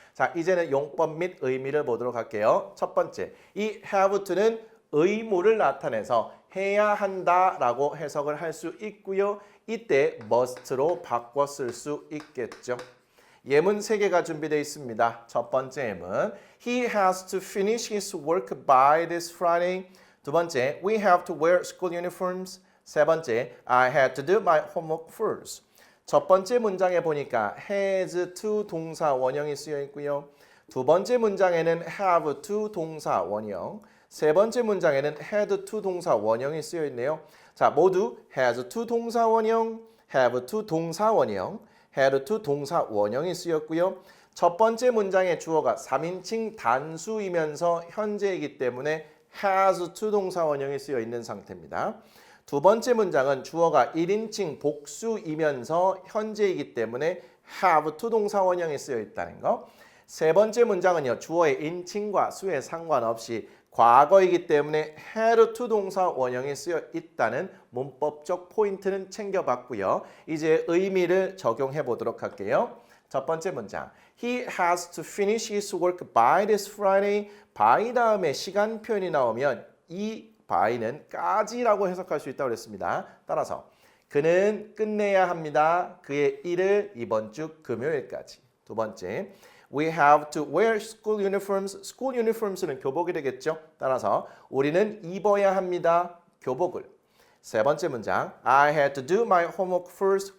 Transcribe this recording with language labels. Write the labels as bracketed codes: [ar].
[ko] 자, 이제는 용법 및 의미를 보도록 할게요. 첫 번째, 이 have to는 의무를 나타내서 해야 한다라고 해석을 할 수 있고요. 이때 must로 바꿔 쓸 수 있겠죠. 예문 3개가 준비되어 있습니다. 첫 번째 예문 [en] He has to finish his work by this Friday. [ko] 두 번째 [en] We have to wear school uniforms. [ko] 세 번째 [en] I had to do my homework first. [ko] 첫 번째 문장에 보니까 has to 동사 원형이 쓰여 있고요. 두 번째 문장에는 have to 동사 원형 세 번째 문장에는 had to 동사 원형이 쓰여 있네요. 자, 모두 has to 동사 원형, have to 동사 원형, had to 동사 원형이 쓰였고요. 첫 번째 문장의 주어가 3인칭 단수이면서 현재이기 때문에 has to 동사 원형이 쓰여 있는 상태입니다. 두 번째 문장은 주어가 1인칭 복수이면서 현재이기 때문에 have to 동사 원형이 쓰여 있다는 거. 세 번째 문장은요. 주어의 인칭과 수에 상관없이 과거이기 때문에 had to 동사 원형이 쓰여 있다는 문법적 포인트는 챙겨봤고요. 이제 의미를 적용해 보도록 할게요. 첫 번째 문장. [en] He has to finish his work by this Friday. [ko] by 다음에 시간 표현이 나오면 이 by는 까지라고 해석할 수 있다고 그랬습니다. 따라서 그는 끝내야 합니다. 그의 일을 이번 주 금요일까지. 두 번째. [en] We have to wear school uniforms. [ko] school uniforms는 교복이 되겠죠. 따라서 우리는 입어야 합니다. 교복을. 세 번째 문장. [en] I had to do my homework first.